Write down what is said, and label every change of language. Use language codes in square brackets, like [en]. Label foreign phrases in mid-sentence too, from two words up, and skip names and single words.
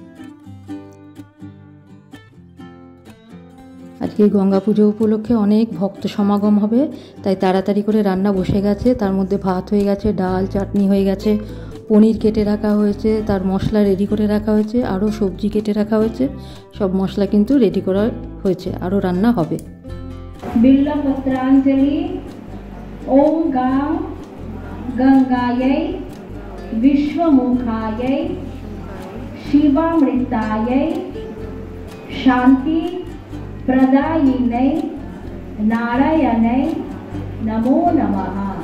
[bn] আজকে গঙ্গা পুজো উপলক্ষে অনেক ভক্ত সমাগম হবে, তাই তাড়াতাড়ি করে রান্না বসে গেছে। তার মধ্যে ভাত হয়ে গেছে, ডাল চাটনি হয়ে গেছে, পনির কেটে রাখা হয়েছে, তার মশলা রেডি করে রাখা হয়েছে, আরও সবজি কেটে রাখা হয়েছে, সব মশলা কিন্তু রেডি করা হয়েছে, আরও রান্না হবে। [sa] बिल्वपत्रांजलि ओम गां गंगायै विश्वमुखायै शिवामृतायै शांति प्रदायिनै नारायणै नमो नमः।